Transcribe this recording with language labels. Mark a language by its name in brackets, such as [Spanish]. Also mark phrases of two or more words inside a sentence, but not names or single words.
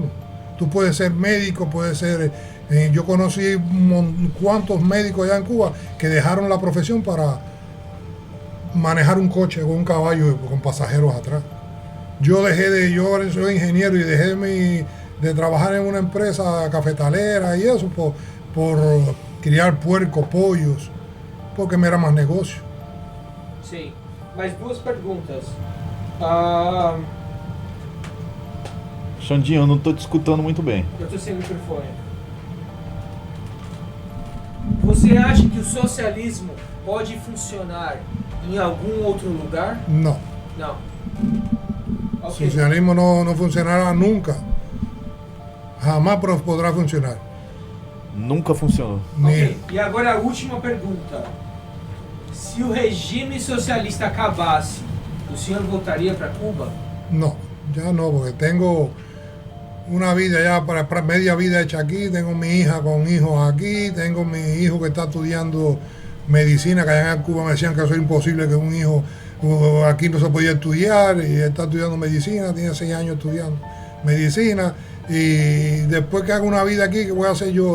[Spanish] Tú puedes ser médico, puedes ser... yo conocí cuantos médicos allá en Cuba que dejaron la profesión para manejar un coche o un caballo con pasajeros atrás. Yo soy ingeniero y dejé de trabajar en una empresa cafetalera y eso por criar puercos, pollos, porque me era más negocio. [Portuguese] Sim, mas duas perguntas. Xandinho, eu não tô te escutando muito bem. Eu estou sem microfone. Você acha que o socialismo pode funcionar em algum outro lugar? [Spanish] No, [Portuguese] Não. [Spanish] el [Portuguese] Ok. [Spanish] socialismo no funcionará nunca. Jamás podrá funcionar. [Portuguese] Nunca funcionou. Ok. E agora a última pergunta. Se o regime socialista acabasse, o senhor voltaria para Cuba? [Spanish] No, ya no, porque tengo una vida ya para media vida hecha aquí, tengo mi hija con hijos aquí, tengo mi hijo que está estudiando medicina, que allá en Cuba me decían que eso es imposible, que un hijo aquí no se podía estudiar, y él está estudiando medicina, tiene 6 años estudiando medicina, y después que haga una vida aquí, ¿qué voy a hacer yo?